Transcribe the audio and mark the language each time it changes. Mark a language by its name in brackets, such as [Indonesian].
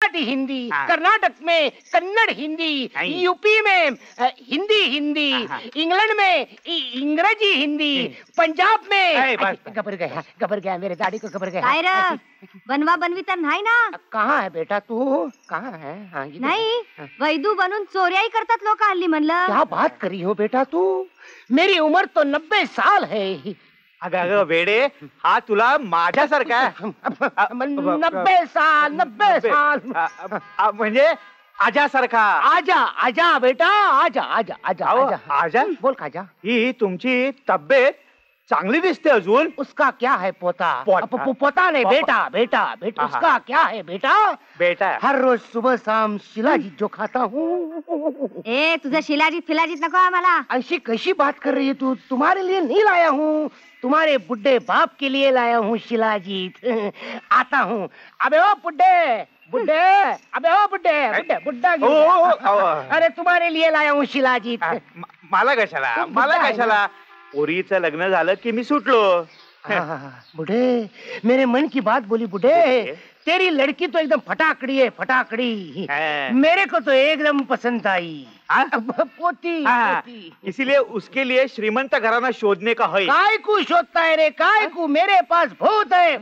[Hindi] गुजराती हिंदी, कर्नाटक में कन्नड़ हिंदी, यूपी में हिंदी हिंदी, इंग्लैंड में इंग्रजी हिंदी, पंजाब में घबर गया मेरे दाढ़ी को घबर गया। [Marathi] बनवा बनवी तर नाही ना? [Hindi] कहाँ है बेटा तू? कहाँ है? [Marathi] नाही, वैदू बनून चोऱ्याही करतात लोक हल्ली म्हणलं। [Hindi] क्या बात करी हो बेटा तू? मेरी उम्र तो 90 साल है। [Marathi] अगं वेडे, हा तुला माझ्यासारखा आहे। [Hindi] 90 साल 90 साल [Marathi] म्हणजे आजासारखा। [Hindi] आजा आजा बेटा आजा आजा आजा आजा आजा बोल खाजा। [Marathi] ही तुमची तब्येत चांगली दिसते अजून। [Hindi] उसका क्या है पोता? पोता नहीं बेटा बेटा बेटा। उसका क्या है बेटा? बेटा हर रोज सुबह शाम शिलाजीत जो खाता हूँ। [Marathi] ए तुझा शिलाजीत फिलाजीत नको आम्हाला। [Hindi] ऐसी कैसी बात कर रही है तू? तुम्हारे लिए नहीं लाया हूँ, तुम्हारे बुड्ढे बाप के लिए लाया हूँ शिलाजीत। आता हूँ। अबे ओ बुड्ढे बुड्ढे, अबे ओ बुड्ढे बुड्ढे बुड्ढा। अरे तुम्हारे लिए लाया हूँ शिलाजीत। [Marathi] मला कशाला? पोरीचं लग्न झालं की मी सुटलो। [Hindi] बुढ़े मेरे मन की बात बोली बुढ़े। तेरी लड़की तो एकदम फटाकड़ी है फटाकड़ी। मेरे को तो एकदम पसंद आई। पोती इसीलिए उसके लिए श्रीमंत घराना शोधने का है। काय को शोधता है रे? काय को? मेरे पास भूत है।